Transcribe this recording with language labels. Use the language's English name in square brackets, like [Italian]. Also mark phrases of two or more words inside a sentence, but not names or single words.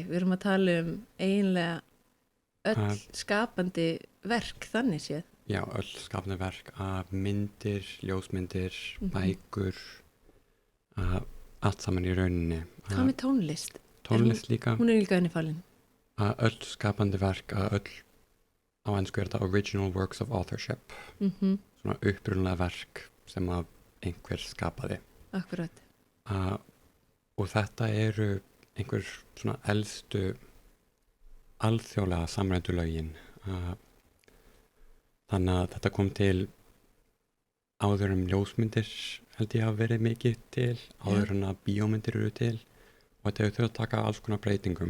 [Icelandic] Við erum að tala eiginlega öll skapandi verk þannig séð. Já, öll skapandi verk, myndir, ljósmyndir, bækur, allt saman í rauninni. Hvað með tónlist? Tónlist líka. Hún líka henni falin. Öll skapandi verk, öll á ensku þetta [English] original works of authorship. [Icelandic] Svona upprunalega verk sem að einhver skapaði. Akkurat. Og þetta eru einhver svona elstu alþjóðlega samræmdu lögin. Þannig að þetta kom til áður ljósmyndir held ég að verið mikið til, áður að bíómyndir eru til og þetta hefur þurft að taka alls konar breytingum.